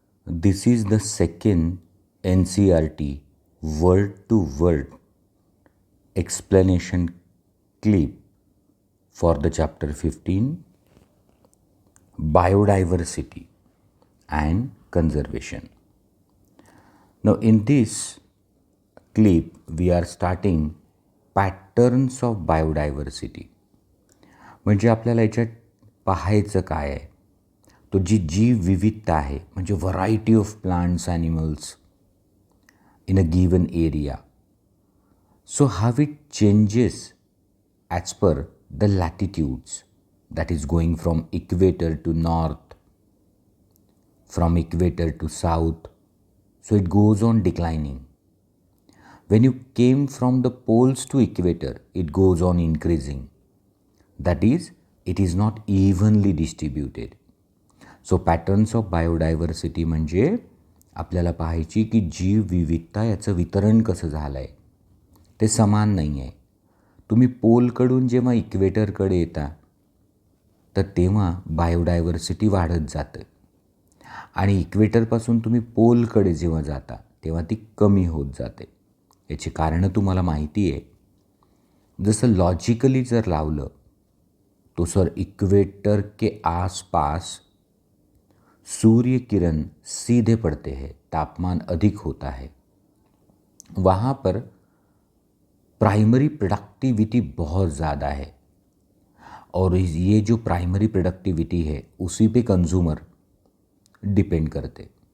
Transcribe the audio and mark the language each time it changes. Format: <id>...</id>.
<en>This is the second NCRT word to word explanation clip for the chapter 15 Biodiversity and Conservation. Now, in this clip, we are starting patterns of biodiversity.</en> <mr>म्हणजे आपल्याला याच्यात पाहायचं काय आहे, तो जी जीव विविधता आहे म्हणजे</mr> <en>Variety of plants animals in a given area. So, how it changes as per the latitudes, that is going from equator to north, from equator to south. So, it goes on declining. When you came from the poles to equator, it goes on increasing. That is, it is not evenly distributed. So, patterns of biodiversity</en> <mr>म्हणजे आपल्याला पाहायची की जीव विविधता याचं वितरण कसं झालं आहे, ते समान नाही आहे. तुम्ही पोलकडून जेव्हा इक्वेटरकडे येता तर तेव्हा बायोडायव्हर्सिटी वाढत जातं आणि इक्वेटरपासून तुम्ही पोलकडे जेव्हा जाता तेव्हा ती कमी होत जाते. याची कारणं तुम्हाला माहिती आहे. जसं लॉजिकली जर लावलं</mr> <hi>तो सर इक्वेटर के आसपास सूर्य किरण सीधे पड़ते हैं, तापमान अधिक होता है, वहाँ पर प्राइमरी प्रोडक्टिविटी बहुत ज़्यादा है और ये जो प्राइमरी प्रोडक्टिविटी है उसी पे कंज्यूमर डिपेंड करते.</hi>